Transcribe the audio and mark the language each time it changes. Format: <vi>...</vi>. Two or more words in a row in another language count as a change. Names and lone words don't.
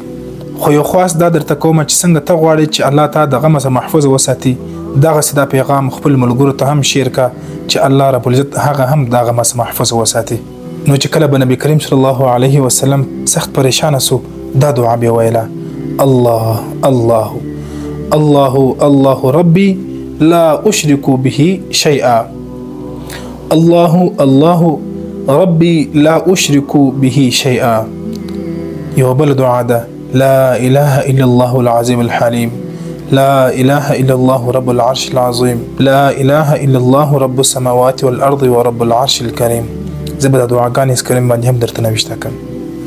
<ps>خو یو خاص دا درته کوم چې څنګه ته غواړې چې الله تعالی د غم څخه محفوظ وساتي، دغه سدا پیغام خپل ملګرو ته هم شیر کا چې</ps> <ar>الله رب العزت</ar> <ps>هغه هم د غم څخه محفوظ وساتي. نو چې کله به نبی کریم</ps> <ar>صلی الله علیه وسلم</ar> <ps>سخت پریشان سو دا دعا به ویله:</ps> <ar>الله الله الله الله ربي لا أشرك به شيئا، الله الله ربي لا أشرك به شيئا.</ar> <ps>یو بل دعا ده:</ps> <ar>لا إله إلا الله العظيم الحليم، لا إله إلا الله رب العرش العظيم، لا إله إلا الله رب السماوات والأرض ورب العرش الكريم.</ar> <ps>زبدا دعاګانې سکرین باندې هم درته نوشته کړم.</ps>